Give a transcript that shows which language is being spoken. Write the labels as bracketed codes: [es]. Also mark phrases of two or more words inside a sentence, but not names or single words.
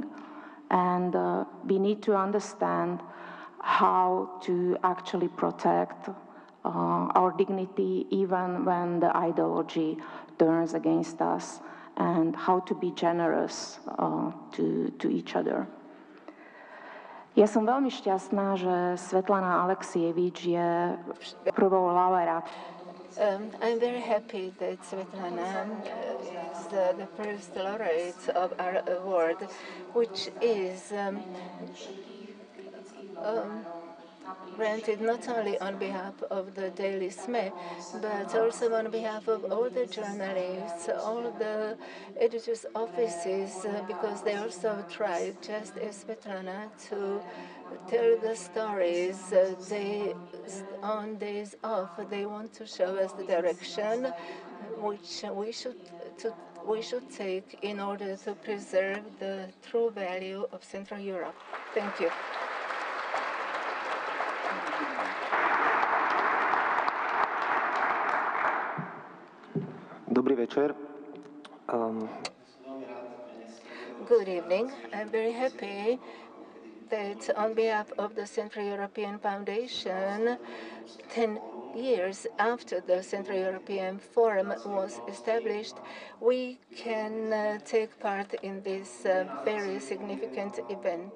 [en] And we need to understand how to actually protect our dignity even when the ideology turns against us, and how to be generous to each other. [sk] Ja som veľmi šťastná, že Svetlana Alexievich je prvou laureát. [en] I'm very happy that Svetlana is the first laureate of our award, which is granted not only on behalf of the Daily SME, but also on behalf of all the journalists, all the editors' offices, because they also tried, just as Svetlana, to tell the stories on days off. They want to show us the direction which we should take in order to preserve the true value of Central Europe. Thank you. [sk] Dobrý večer. [en] Good evening. I'm very happy that on behalf of the Central European Foundation, 10 years after the Central European Forum was established, we can take part in this very significant event.